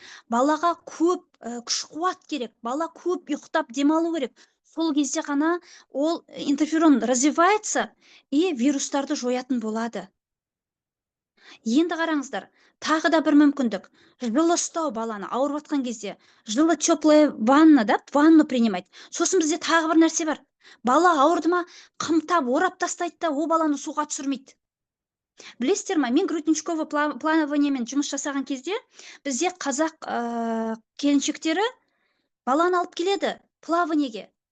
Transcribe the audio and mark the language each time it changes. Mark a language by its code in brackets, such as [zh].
[kk] Балаға көп күш қуат керек, бала көп ұйықтап демалу керек. Сол кезде ғана ол интерферон [ru] развивается и [kk] вирустарды жоятын болады. Енді қараңыздар, тағы да бір мүмкіндік. Жылы ұстау баланы ауырып жатқан кезде. [ru] Жылы теплая ванна, да, ванну принимать. [kk] Сосын бізде тағы бір нәрсе бар. Бала ауырды ма, қымтап, орап тастайды да, о баланы суға түсірмейді. Білесіздер ма, мен грудничковый плаваниемен жұмыс жасаған кезде, бізде қазақ келіншектері баланы алып келеді плаваниеге.